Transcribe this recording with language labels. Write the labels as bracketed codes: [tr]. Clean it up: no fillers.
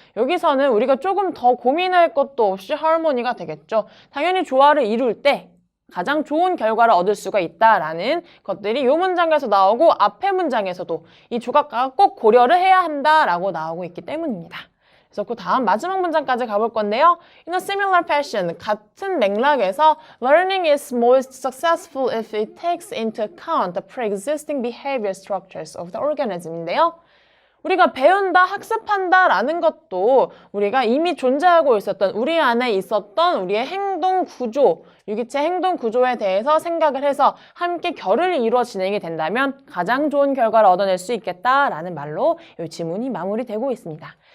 [ko] 여기서는 우리가 조금 더 고민할 것도 없이 harmony가 되겠죠. 당연히 조화를 이룰 때 가장 좋은 결과를 얻을 수가 있다라는 것들이 이 문장에서 나오고 앞의 문장에서도 이 조각가가 꼭 고려를 해야 한다라고 나오고 있기 때문입니다. 그래서 그 다음 마지막 문장까지 가볼 건데요. [en] In a similar fashion, [ko] 같은 맥락에서 [en] learning is most successful if it takes into account the pre-existing behavior structures of the organism [ko] 인데요. 우리가 배운다, 학습한다 라는 것도 우리가 이미 존재하고 있었던 우리 안에 있었던 우리의 행동 구조, 유기체 행동 구조에 대해서 생각을 해서 함께 결을 이루어 진행이 된다면 가장 좋은 결과를 얻어낼 수 있겠다라는 말로 이 지문이 마무리되고 있습니다.